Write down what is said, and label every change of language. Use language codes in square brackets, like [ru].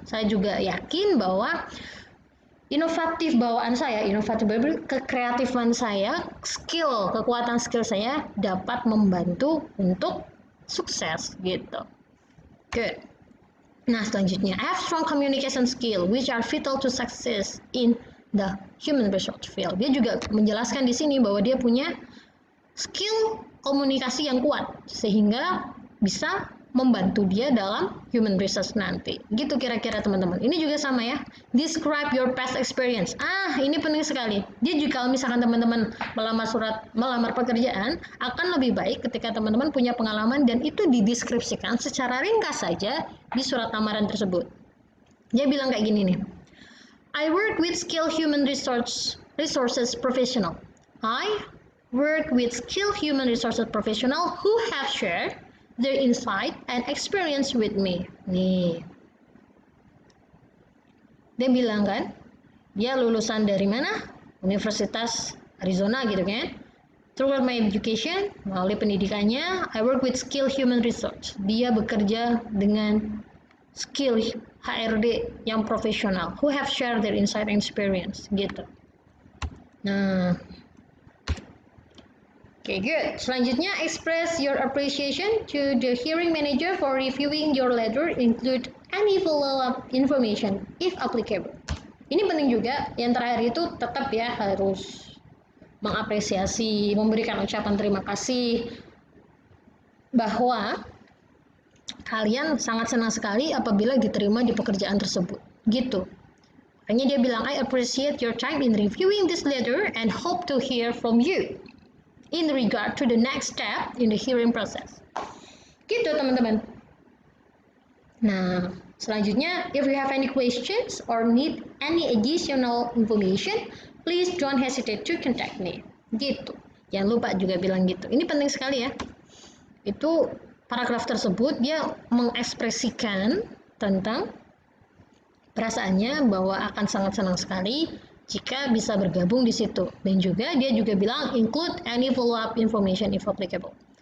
[id] Saya juga yakin bahwa kekreatifan saya, kekuatan skill saya dapat membantu untuk sukses gitu. [en] Good. Nah, selanjutnya, I have strong communication skill which are vital to success in the human resource field. [id] Dia juga menjelaskan di sini bahwa dia punya skill komunikasi yang kuat sehingga bisa membantu dia dalam human research nanti. Gitu kira-kira teman-teman. Ini juga sama ya. [en] Describe your past experience. [id] Ini penting sekali. Dia juga kalau misalkan teman-teman melamar pekerjaan, akan lebih baik ketika teman-teman punya pengalaman dan itu dideskripsikan secara ringkas saja di surat lamaran tersebut. Dia bilang kayak gini nih. [en] I work with skilled human resources professional. I work with skilled human resources professional who have shared their insight and experience with me. [id] Nih. Dia bilang kan, dia lulusan dari mana? [en] Universitas Arizona [id] gitu kan. [en] Throughout my education, [id] melalui pendidikannya, [en] I work with skilled human resource. [id] Dia bekerja dengan skill HRD yang profesional [en] who have shared their insight and experience [id] gitu. Nah, okay, good. [en] Selanjutnya, express your appreciation to the hiring manager for reviewing your letter, include any follow-up information if applicable. [id] Ini penting juga. Yang terakhir itu tetap ya harus mengapresiasi, memberikan ucapan terima kasih bahwa kalian sangat senang sekali apabila diterima di pekerjaan tersebut. Gitu. [en] Makanya dia bilang, I appreciate your time in reviewing this letter and hope to hear from you in regard to the next step in the hearing process. [id] Gitu teman-teman. [en] Nah, selanjutnya, if you have any questions or need any additional information, please don't hesitate to contact me. [id] Gitu. Jangan lupa juga bilang gitu. Ini penting sekali ya. Itu paragraf tersebut dia mengekspresikan tentang perasaannya bahwa akan sangat senang sekali jika bisa bergabung di situ. Dan juga dia juga bilang [en] include any follow-up information if applicable.